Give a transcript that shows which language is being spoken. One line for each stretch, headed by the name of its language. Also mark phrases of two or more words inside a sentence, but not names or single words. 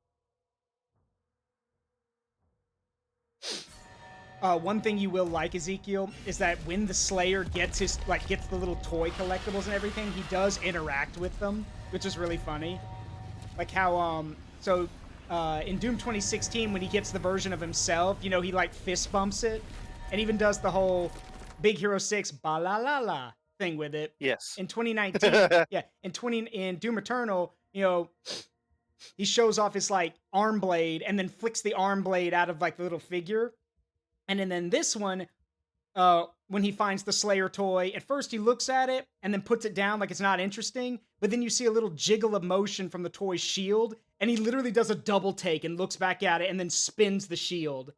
English: One thing you will like, Ezekiel, is that when the Slayer gets gets the little toy collectibles and everything, he does interact with them, which is really funny. Like how, in Doom 2016, when he gets the version of himself, you know, he like fist bumps it, and even does the whole Big Hero 6 ba-la-la-la thing with it. Yes. In 2019, yeah, in Doom Eternal, you know, he shows off his like arm blade and then flicks the arm blade out of like the little figure. And then this one, when he finds the Slayer toy, at first he looks at it and then puts it down like it's not interesting, but then you see a little jiggle of motion from the toy's shield, and he literally does a double take and looks back at it and then spins the shield.